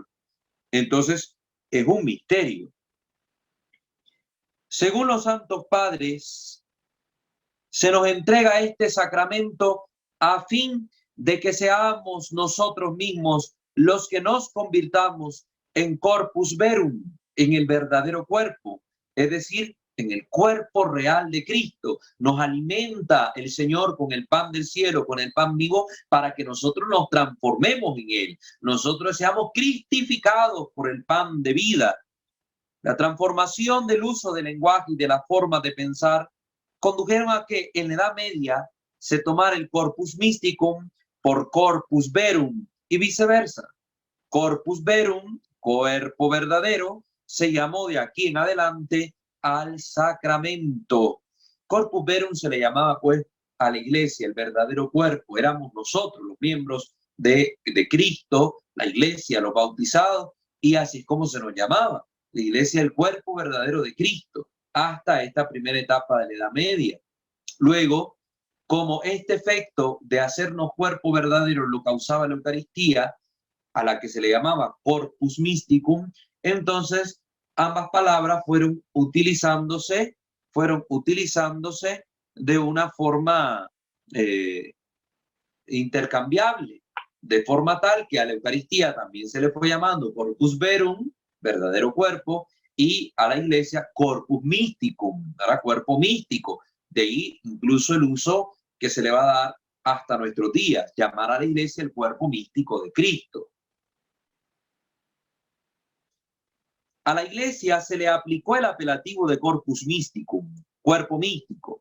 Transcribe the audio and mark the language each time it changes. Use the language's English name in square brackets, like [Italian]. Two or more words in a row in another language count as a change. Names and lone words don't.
[Spanish] Entonces, es un misterio. Según los santos padres, se nos entrega este sacramento a fin de que seamos nosotros mismos los que nos convirtamos en [Latin] corpus verum, [Spanish] en el verdadero cuerpo, es decir, en el cuerpo real de Cristo. Nos alimenta el Señor con el pan del cielo, con el pan vivo, para que nosotros nos transformemos en Él. Nosotros seamos cristificados por el pan de vida. La transformación del uso del lenguaje y de la forma de pensar condujeron a que en la Edad Media se tomara el [Latin] corpus mysticum [Spanish] por [Latin] corpus verum [Spanish] y viceversa. [Latin] Corpus verum, [Spanish] cuerpo verdadero, se llamó de aquí en adelante al sacramento. [Latin] Corpus verum [Spanish] se le llamaba pues a la iglesia, el verdadero cuerpo. Éramos nosotros los miembros de Cristo, la iglesia, los bautizados, y así es como se nos llamaba. La iglesia, el cuerpo verdadero de Cristo, hasta esta primera etapa de la Edad Media. Luego, como este efecto de hacernos cuerpo verdadero lo causaba la Eucaristía, a la que se le llamaba [Latin] corpus mysticum, [Spanish] entonces ambas palabras fueron utilizándose de una forma intercambiable, de forma tal que a la Eucaristía también se le fue llamando [Latin] corpus verum, [Spanish] verdadero cuerpo, y a la iglesia [Latin] corpus mysticum, [Spanish] era cuerpo místico. De ahí incluso el uso que se le va a dar hasta nuestros días, llamar a la iglesia el cuerpo místico de Cristo. A la iglesia se le aplicó el apelativo de [Latin] corpus mysticum, [Spanish] cuerpo místico.